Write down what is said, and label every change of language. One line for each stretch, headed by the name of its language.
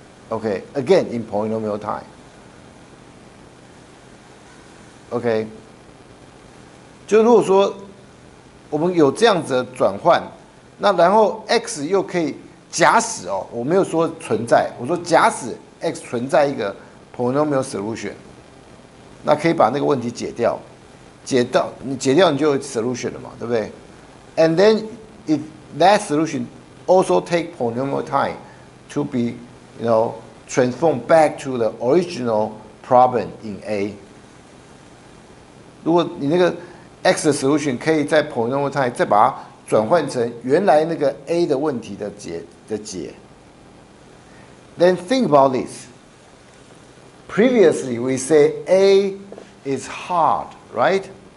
English: Again in polynomial time.
Chinese: 就如果说我们有这样子的转换，那然后 X 又可以。假使我没有说存在，我说假使 X 存在一个 polynomial solution， 那可以把那个问题解掉，你解掉你就有 solution 了嘛，对不对 ？
English: And then if that solution also take polynomial time to be, transformed back to the original problem in A。
Chinese: 如果你那个 X 的 solution 可以在 polynomial time 再把它转换成原来那个 A 的问题的解。
English: Then think about this. Previously, we say A is hard, right?